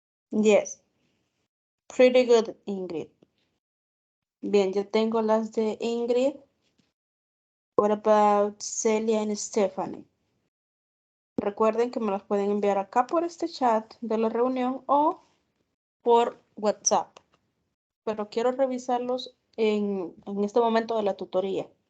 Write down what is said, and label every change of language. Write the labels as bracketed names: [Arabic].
[English] Yes, pretty good, [Spanish] Ingrid. Bien, yo tengo las de Ingrid. [English] What about Celia and Stephanie? [Spanish] Recuerden que me las pueden enviar acá por este chat de la reunión o por WhatsApp. Pero quiero revisarlos en este momento de la tutoría.